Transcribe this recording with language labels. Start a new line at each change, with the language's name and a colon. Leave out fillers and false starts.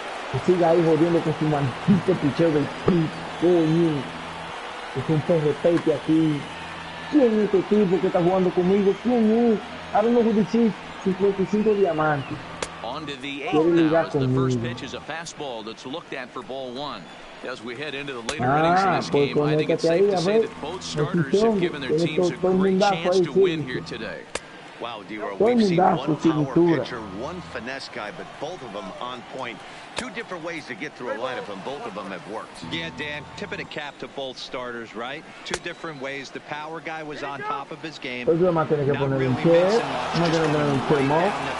Spanish: Que siga ahí jodiendo con su maldito picheo del PRI, coño. Es un PRP aquí. ¿Quién es este tipo que está jugando conmigo? ¿Quién es?
English: I don't know who this is. 55 diamantes. On to the 8th now as the first pitch is a fastball that's looked at for ball 1. As we head into the later innings of this game, I think it's safe to say that both starters have given their teams a great chance to win here today. Wow, D-Row, we've seen one power pitcher, one finesse guy, but both of them on point. 2 different ways to get through a lineup, and both of them have worked. Yeah, Dan, tip of the cap to both starters, right? 2 different ways. The power guy was on top of his game.
Spanish: Pues vamos a tener que poner un check, vamos a tener que poner un termo.